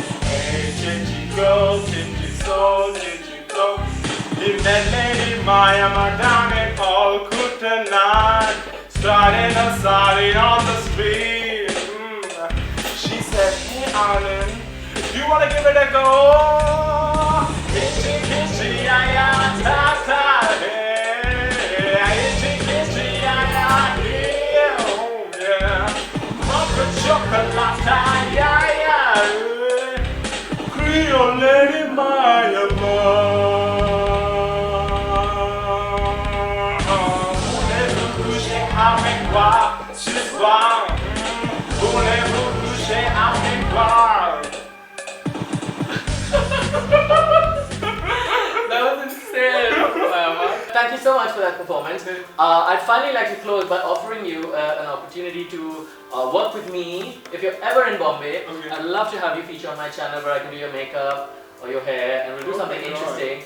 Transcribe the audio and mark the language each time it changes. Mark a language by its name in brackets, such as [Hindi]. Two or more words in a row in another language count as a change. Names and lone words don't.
[English] Hey, chechi, go, chechi, soul, chechi, flow. Leave that Lady Mayamma down in Calcutta tonight. Starting a sari on the street. She said, hey Arlen, do you want to give it a go? Kitchi, kitchi, ya, ta, ta, hey. Kitchi, kitchi, ya, oh yeah. Mocha Chocalata, ya. Creole Lady Mayamma. [French] Avec quoi ce soir, voulez-vous coucher avec moi? [English] That was insane, Mayamma. Thank you so much for that performance. I'd finally like to close by offering you an opportunity to work with me. If you're ever in Bombay, I'd love to have you feature on my channel where I can do your makeup or your hair, and we'll do something interesting.